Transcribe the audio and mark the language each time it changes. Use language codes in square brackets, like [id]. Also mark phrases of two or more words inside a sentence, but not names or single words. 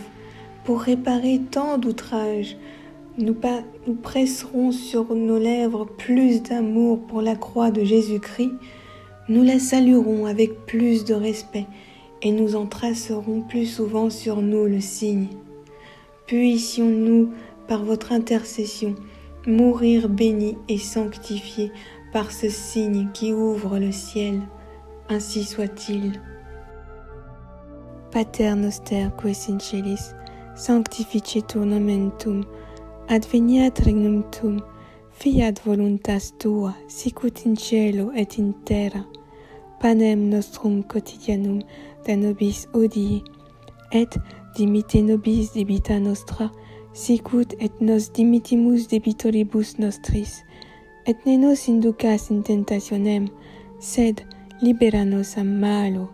[fr] Pour réparer tant d'outrages, nous presserons sur nos lèvres plus d'amour pour la croix de Jésus-Christ, nous la saluerons avec plus de respect et nous en tracerons plus souvent sur nous le signe. Puissions-nous, par votre intercession, mourir bénis et sanctifiés par ce signe qui ouvre le ciel. Ainsi soit-il. [la] Pater noster qui es in celis, sanctificetur nomen tuum, adveniat regnum tuum, fiat voluntas tua, sicut in cielo et in terra. Panem nostrum quotidianum da nobis hodie, et dimitte nobis debita nostra, sicut et nos dimittimus debitoribus nostris, et ne nos inducas in tentationem, sed libera nos a malo.